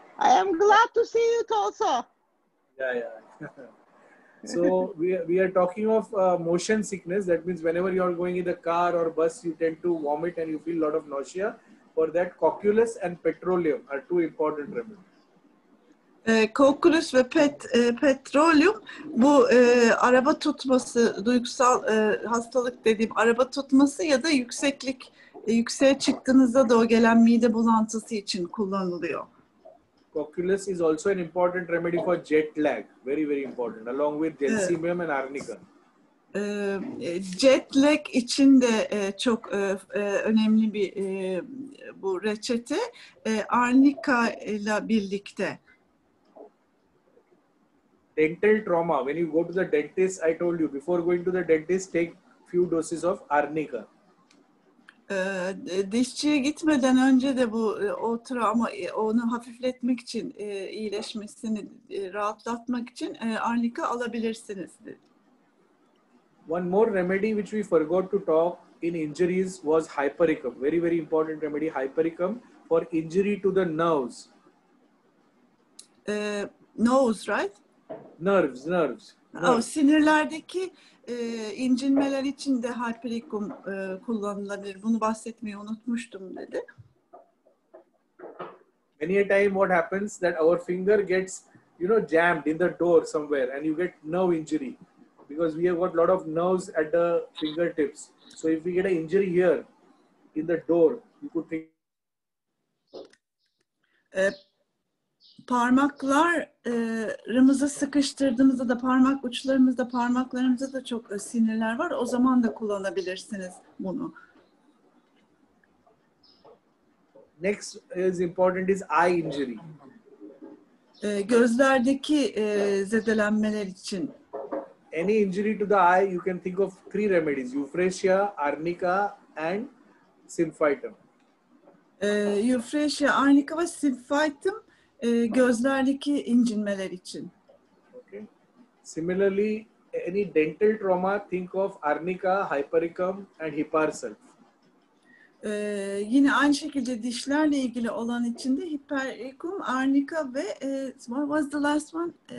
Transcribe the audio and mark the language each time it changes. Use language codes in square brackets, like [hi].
[en] I am glad to see you also. Yeah. So we are talking of motion sickness. That means whenever you are going in the car or bus, you tend to vomit and you feel a lot of nausea. For that, cocculus and petroleum are two important remedies. [tr] Cocculus ve petroleum bu araba tutması, duygusal hastalık dediğim araba tutması ya da yükseğe çıktığınızda da o gelen mide bulantısı için kullanılıyor. [en] Cocculus is also an important remedy for jet lag. Very, very important. Along with gelsemium and arnica. [tr] Jet lag için de çok önemli bir bu reçete. Arnica ile birlikte. [en] Dental trauma. When you go to the dentist, I told you before going to the dentist, take few doses of arnica. [tr] Dişçiye gitmeden önce de bu o travma onu hafifletmek için iyileşmesini rahatlatmak için arnika alabilirsiniz. [en] One more remedy which we forgot to talk in injuries was hypericum. Very, very important remedy, hypericum for injury to the nerves. Nose, right? Nerves. [tr] Sinirlerdeki incinmeler için de hypericum kullanılabilir. Bunu bahsetmeyi unutmuştum dedi. [en] Many a time what happens that our finger gets, jammed in the door somewhere and you get nerve injury because we have got lot of nerves at the fingertips. So if we get an injury here in the door, you could think. [tr] Parmaklarımızı sıkıştırdığımızda da parmak uçlarımızda, parmaklarımızda da çok sinirler var. O zaman da kullanabilirsiniz bunu. [en] Next is important is eye injury. [tr] Gözlerdeki zedelenmeler için. [en] Any injury to the eye, you can think of three remedies: euphrasia, arnica, and symphytum. [tr] Euphrasia, arnica ve symphytum gözlerdeki incinmeler için. [en] Okay. Similarly, any dental trauma, think of arnica, hypericum, and hiparsulf. [tr] Yine aynı şekilde dişlerle ilgili olan için de hypericum, arnica ve [en] what was the last one?